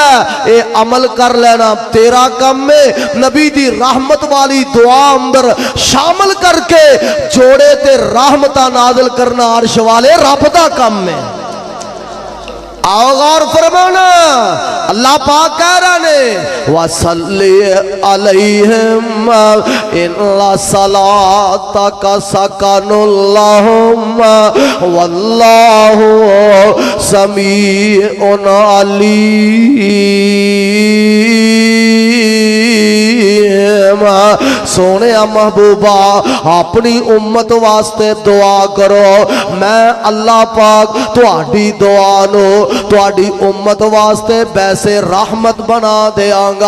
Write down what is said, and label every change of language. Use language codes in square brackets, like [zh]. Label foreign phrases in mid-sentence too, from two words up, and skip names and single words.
[pa] ਏ ਅਮਲ ਕਰ ਲੈਣਾ ਤੇਰਾ ਕੰਮ ਹੈ। ਨਬੀ ਦੀ ਰਹਿਮਤ ਵਾਲੀ ਦੁਆ ਅੰਦਰ ਸ਼ਾਮਲ ਕਰਕੇ ਜੋੜੇ ਤੇ ਰਹਿਮਤਾ ਨਾਜ਼ਿਲ ਕਰਨਾ ਅਰਸ਼ ਵਾਲੇ ਰੱਬ ਦਾ ਕੰਮ ਹੈ। ਆਓ ਗ਼ੌਰ ਫ਼ਰਮਾਣਾ, ਅੱਲ੍ਹਾ ਪਾਕ ਕਹਿ ਰਹੇ ਨੇ [ar] وَصَلِّ عَلَيْهِمْ إِنَّ صَلَاتَكَ سَكَنٌ لَهُمْ وَاللَّهُ سَمِيعٌ عَلِيمٌ. [pa] ਸੋਹਣੇ ਮਹਿਬੂਬਾ ਆਪਣੀ ਉੱਮਤ ਵਾਸਤੇ ਦੁਆ ਕਰੋ, ਮੈਂ ਅੱਲ੍ਹਾ ਪਾਕ ਤੁਹਾਡੀ ਦੁਆ ਨੋ ਤੁਹਾਡੀ ਉੱਮਤ ਵਾਸਤੇ ਵੈਸੇ ਰਹਿਮਤ ਬਣਾ ਦੇਂਗਾ।